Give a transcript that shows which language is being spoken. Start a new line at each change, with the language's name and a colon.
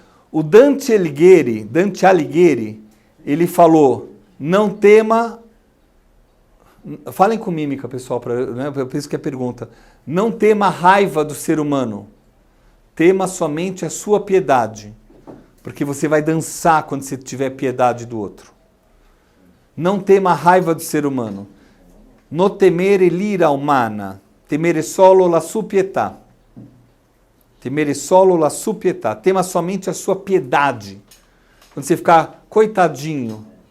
Portuguese: O Dante Alighieri, ele falou, não tema, falem com mímica, pessoal, eu penso que é pergunta, não tema a raiva do ser humano, tema somente a sua piedade, porque você vai dançar quando você tiver piedade do outro. Não tema a raiva do ser humano.
Italian: No temere l'ira umana, temere solo la sua pietà. Temere solo la sua pietà.
Portuguese: Tema somente a sua piedade. Quando você ficar coitadinho.